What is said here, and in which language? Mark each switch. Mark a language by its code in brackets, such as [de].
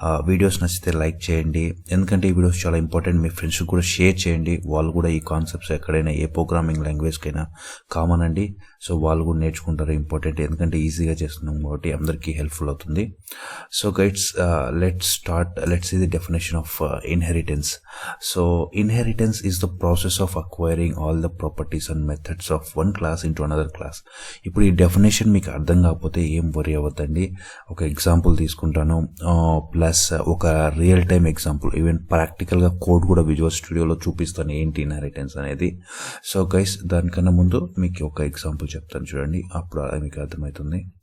[te] Videos నచ్చితే like చేయండి, ఎందుకంటే ఈ వీడియోస్ చాలా ఇంపార్టెంట్. మీ ఫ్రెండ్స్కి కూడా షేర్ చేయండి, వాళ్ళు కూడా ఈ కాన్సెప్ట్స్ ఎక్కడైనా ఏ ప్రోగ్రామింగ్ లాంగ్వేజ్కైనా కామన్ అండి. సో వాళ్ళు కూడా నేర్చుకుంటారు, ఇంపార్టెంట్, ఎందుకంటే ఈజీగా చేస్తున్నాం కాబట్టి అందరికీ హెల్ప్ఫుల్ అవుతుంది. [en] So guides let's see the definition of inheritance. So inheritance is the process of acquiring all the properties and methods of one class into another class. [te] ఇప్పుడు ఈ డెఫినేషన్ మీకు అర్థం కాకపోతే ఏం వరీ అవ్వద్దండి. ఒక ఎగ్జాంపుల్ తీసుకుంటాను, ప్లస్ ఒక రియల్ టైమ్ ఎగ్జాంపుల్, ఈవెన్ ప్రాక్టికల్గా కోడ్ కూడా విజువల్ స్టూడియోలో చూపిస్తాను ఏంటి ఇన్హెరిటెన్స్ అనేది. సో గైస్ దానికన్నా ముందు మీకు ఒక ఎగ్జాంపుల్ చెప్తాను చూడండి, అప్పుడు మీకు అర్థమవుతుంది.